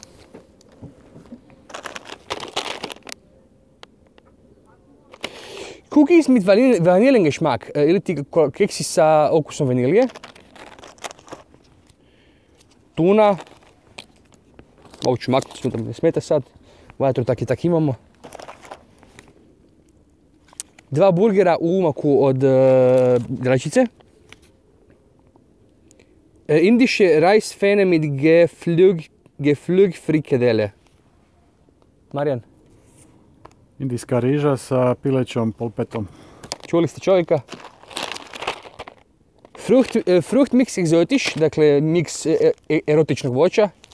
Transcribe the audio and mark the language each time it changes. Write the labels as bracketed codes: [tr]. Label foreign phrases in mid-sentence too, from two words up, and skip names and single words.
[de] Cookies mit Vaniljengeschmack, [hr] ili ti keksi sa okusom vanilije. Tuna. Ovo ću maknuti, sutra mi ne smeta sad. Vatru tak i tak imamo. 2 burgera u umaku od rajčice. [de] Indische Reispfanne mit Geflügelfrikadelle. [hr] Marijan? Indijska riža sa pilećom polpetom. Čuli ste čovjeka? [de] Fruchtmix exotisch, [hr] dakle miks erotičnog voća.